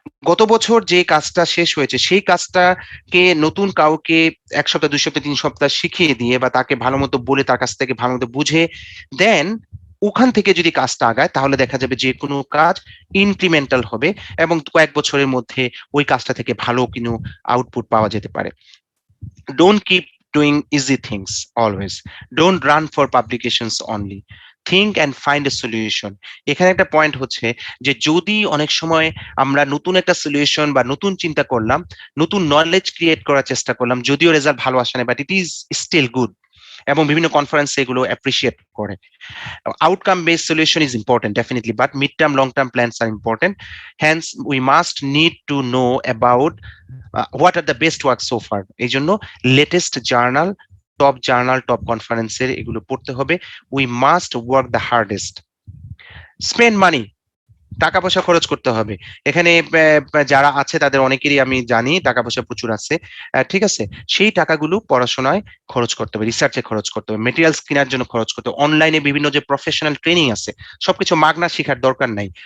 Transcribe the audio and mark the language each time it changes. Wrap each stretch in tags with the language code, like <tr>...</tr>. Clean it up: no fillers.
<bn>গত বছর যে কাজটা শেষ হয়েছে সেই কাজটাকে নতুন কাউকে 1 সপ্তাহ, 2 সপ্তাহ, 3 সপ্তাহ শিখিয়ে দিয়ে, বা তাকে ভালো মতো বলে, তার কাছ থেকে ভালো মতো বুঝে দেন, ওখান থেকে যদি কাজটা আগায়, তাহলে দেখা যাবে যে কোনো কাজ ইনক্রিমেন্টাল হবে, এবং কয়েক বছরের মধ্যে ওই কাজটা থেকে ভালো কোনো আউটপুট পাওয়া যেতে পারে।</bn> <en>Don't keep doing easy things always. Don't run for publications only. Think and find a solution.</en> <bn>এখানে একটা পয়েন্ট হচ্ছে যে যদি অনেক সময় আমরা নতুন একটা সলিউশন বা নতুন চিন্তা করলাম, নতুন নলেজ ক্রিয়েট করার চেষ্টা করলাম, যদিও রেজাল্ট ভালো আসে না,</bn> <en>but it is still good,</en> <bn>এবং বিভিন্ন কনফারেন্সে এগুলো অ্যাপ্রিসিয়েট করে।</bn> <en>Outcome based solution is important definitely, but mid term long term plans are important. Hence we must need to know about what are the best work so far.</en> <bn>এই জন্য latest journal, top কনফারেন্সের এগুলো পড়তে হবে।</bn> <en>We must work the hardest. Spend money,</en> <bn>টাকা পয়সা খরচ করতে হবে। এখানে যারা আছে তাদের অনেকেরই আমি জানি টাকা পয়সা প্রচুর আছে, ঠিক আছে, সেই টাকাগুলো পড়াশোনায় খরচ করতে হবে, রিসার্চে খরচ করতে হবে, মেটেরিয়ালস কেনার জন্য খরচ করতে হবে, অনলাইনে বিভিন্ন যে প্রফেশনাল ট্রেনিং আছে, সবকিছু মাগনা শেখার দরকার নাই।</bn>